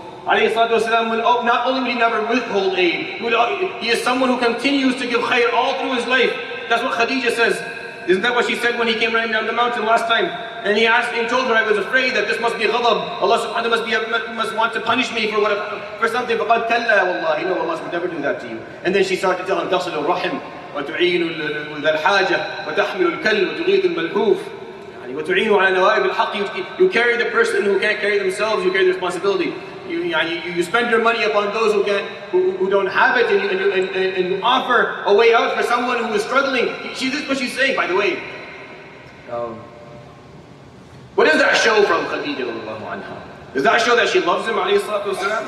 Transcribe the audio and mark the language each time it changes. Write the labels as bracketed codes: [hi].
[en] Alayhi salatu wasalam, not only would he never withhold aid, he is someone who continues to give khair all through his life. That's what Khadija says. Isn't that what she said when he came running down the mountain last time? And he asked and told her, I was afraid that this must be ghadab. Allah subhanahu wa ta'ala must want to punish me for something. [ar] فَقَدْ كَلَّا وَاللَّهِ. [en] No, Allah would never do that to you. And then she started to tell him, [ar] تَصِلُ الرَّحِمْ وَتُعِينُ ذَا الْحَاجَةِ وَتَحْمِلُ الْكَلِّ وَتُغِيثُ الْمَلْهُوفِ وَتُعِينُ عَلَى نَوَائِبِ الْحَقِّ. [en] You carry the person who can't carry themselves, you carry the responsibility. You spend your money upon those who don't have it, and you offer a way out for someone who is struggling. This is what she's saying, by the way. What does that show from Khadija radiallahu anha? Does that show that she loves him, alayhi salatu wasalam?